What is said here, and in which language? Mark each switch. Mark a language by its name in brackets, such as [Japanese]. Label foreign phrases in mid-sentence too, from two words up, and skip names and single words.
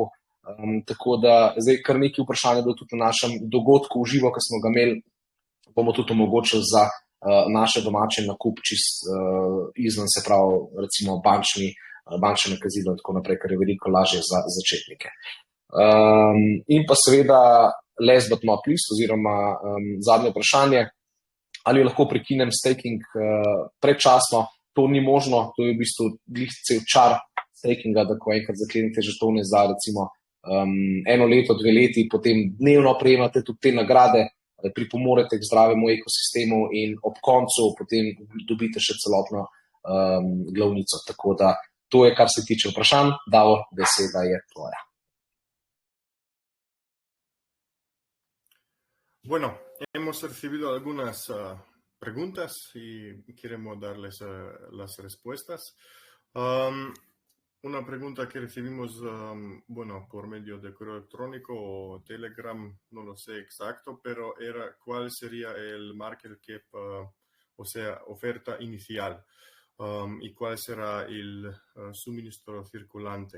[Slovenian] Tako da zdaj kar nekaj vprašanja bilo tudi na našem dogodku v živo, ki smo ga imeli, bomo tudi omogočili za naše domače nakup čist izven, se pravi, recimo bančne nakazilo in tako naprej, kar je veliko lažje za začetnike. In pa seveda [English] last but not least, [Slovenian] oziroma zadnje vprašanje, ali lahko prekinem staking predčasno. To ni možno, to je v bistvu glih cel čar stakinga, da ko enkrat zaklenete žetone za recimo 1 leto, 2 leti, potem dnevno prejemate tudi te nagrade, pripomorete k zdravemu ekosistemu in ob koncu potem dobite še celotno glavnico. Tako da to je, kar se tiče vprašanj. Davor, beseda je tvoja. [Spanish] Bueno, hemos recibido algunas preguntas y queremos darles las respuestas. Una pregunta que recibimos, bueno, por medio de correo electrónico o Telegram, no lo sé exacto, pero era cuál sería el [English] market cap, [Spanish] o sea, oferta inicial, y cuál será el suministro circulante.